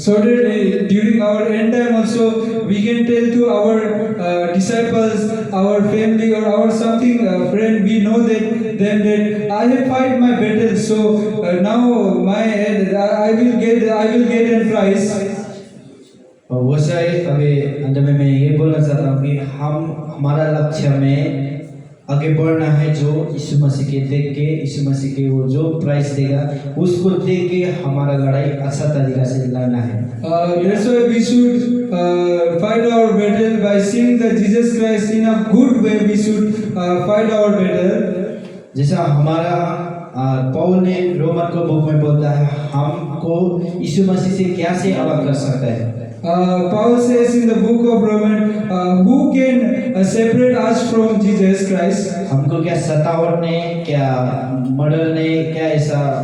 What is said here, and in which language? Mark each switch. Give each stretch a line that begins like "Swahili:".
English: So that during our end time also we can tell to our disciples, our family or our something friend, we know that I have fight my battle, so now I will get a prize.
Hindi: वैसे अभी अंत में मैं ये बोलना चाहता हूँ कि हम हमारा लक्ष्य में आगे बढ़ना है, जो यीशु मसीह के देख के, यीशु मसीह के वो जो प्राइस देगा उसको देख के हमारा लड़ाई अच्छा तरीका से लड़ना है।
English: That's why we should fight our battle by seeing the Jesus Christ in a good way. We should fight our battle.
Hindi: जैसा हमारा पौल ने रोमन को बुक में बोलता है, हमको यीशु मसीह से क्या से अलग कर सकता है।
English: Paul says in the book of Romans, who can separate us from Jesus Christ?
Hindi: हमको क्या सतावट ने, क्या मर्डर ने, क्या ऐसा